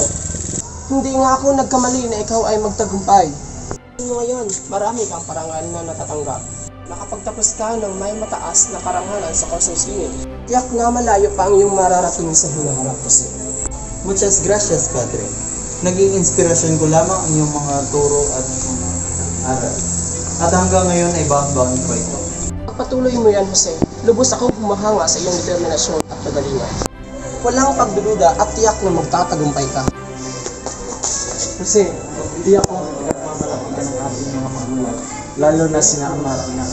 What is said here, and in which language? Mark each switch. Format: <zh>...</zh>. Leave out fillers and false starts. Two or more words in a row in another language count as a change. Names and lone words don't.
<tl>Hindi nga ako nagkamali na ikaw ay magtagumpay. Ngayon, marami kang parangal na natatanggap. Nakapagtapos ka ng may mataas na karangalan sa kursong singit. Tiyak na malayo pa ang iyong mararating sa hinaharap, Jose.</tl> <es>Muchas gracias, Padre.</es> <tl>Naging inspirasyon ko lamang ang iyong mga turo at mga aral. At hanggang ngayon ay baon-baon ko ito. Pagpatuloy mo yan, Jose. Lubos ako humahanga sa iyong determinasyon at kagalingan. Walang pagdududa at tiyak na magtatagumpay ka. Kasi hindi ako nagpapalaki ng ating mga magulang, lalo na sina ama at ina.</tl>